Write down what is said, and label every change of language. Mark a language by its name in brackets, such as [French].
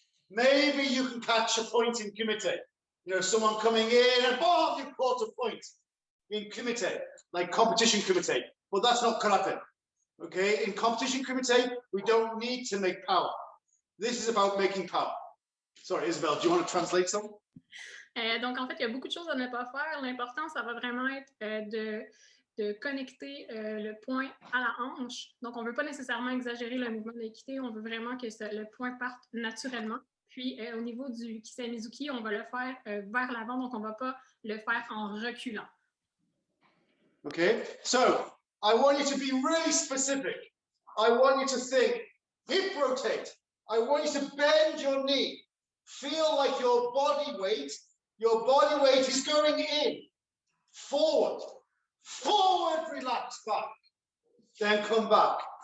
[English] Maybe you can catch a point in kumite. You know, someone coming in and boom, you caught a point in kumite, like competition kumite. But that's not karate. Okay, in competition kumite, we don't need to make power. This is about making power. Sorry, Isabelle, do you want to translate some? [French] Donc, en fait, il y a beaucoup de choses à ne pas faire. L'important, ça va vraiment être de connecter le point à la hanche. Donc, on ne veut pas nécessairement exagérer le mouvement d'équité. On veut vraiment que le point parte naturellement. Puis, au niveau du Kisamizuki, on va le faire vers l'avant. Donc, on ne va pas le faire en reculant. [English] Okay, so I want you to be really specific. I want you to think, hip rotate. I want you to bend your knee. Feel like your body weight is going in. Forward, forward, relax back. Then come back.